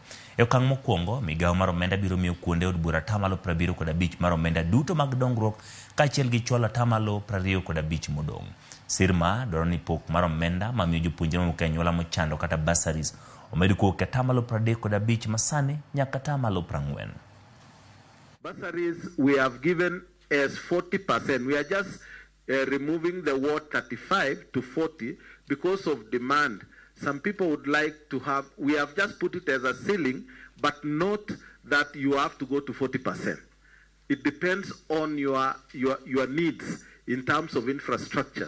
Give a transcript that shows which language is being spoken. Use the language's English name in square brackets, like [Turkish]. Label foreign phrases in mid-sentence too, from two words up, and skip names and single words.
[Luo (Kenya and Tanzania)] E okang' mokwongo migawo mar omenda biro miyo kuonde od bura tamalo 75 mar omenda duto mag dongruok kaachiel gi chwalo tamalo 25 modong'. Sirma dwaro ni pok mar omenda mamiyo jopuonjre mawuok e anyuola mochando kata bursaries omed kuok e tamalo 35 masani nyaka tamalo 40. [English] Bursaries we have given as 40%. We are just removing the word 35 to 40 because of demand. Some people would like to have, we have just put it as a ceiling, but not that you have to go to 40%. It depends on your needs in terms of infrastructure.